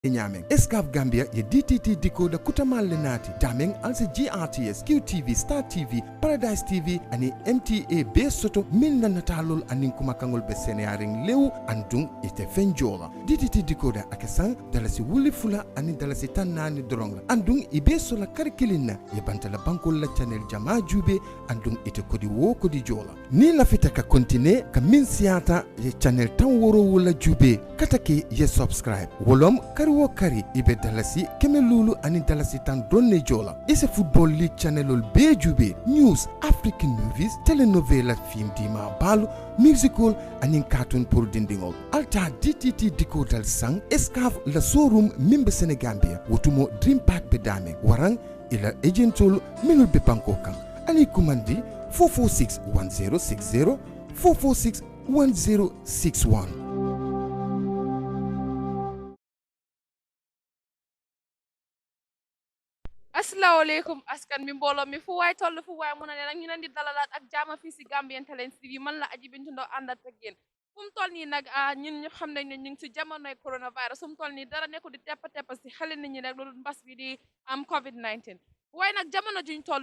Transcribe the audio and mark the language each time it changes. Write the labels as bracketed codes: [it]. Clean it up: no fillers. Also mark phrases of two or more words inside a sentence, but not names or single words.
[man] Nyameng Escaf Gambia ye DTT decoder kutamal lenati dameng also GRTS QTV Star TV Paradise TV ani MTA be soto min na natalol anin kuma kangol be senearing lew andung ite fenjola DTT decoder akesan dalasi wuli fula ani dalasi tannani doronga andung ibe sola karikilina ye bantala bankol la channel jama jube andung ite kodi wo kodi jola ni la fita ka continue ka min siata ye channel tan woro wala jube katake ye subscribe wolom wo kari ibe dalasi keme lulu ani dalasi tan donne jola ise [en] football league [man] channelol be jube [en] news african movies [man] telenovela film dima balu musical ani cartoon pour dindingol alta DTT decoder sang escaf la showroom mimbe Senegambia wotumo dream park be dame warang ila agentol minul be banko kan ali kumandi 4461060 4461061. [wo] Assalamualaikum askan mi mbolo mi fu way tollu fu way muna nak ñu leen di dalalat ak jama fi ci Gambian Talents TV man la Aji Bintu Ndaw andat ak yeen fum toll ni nak ñun ñu xam nañ ne ñu ngi ci jamonoy coronavirus fum toll ni dara nekku di tepp ci xale nit ñi rek lu mbass bi di am COVID-19 way nak jamono juñ toll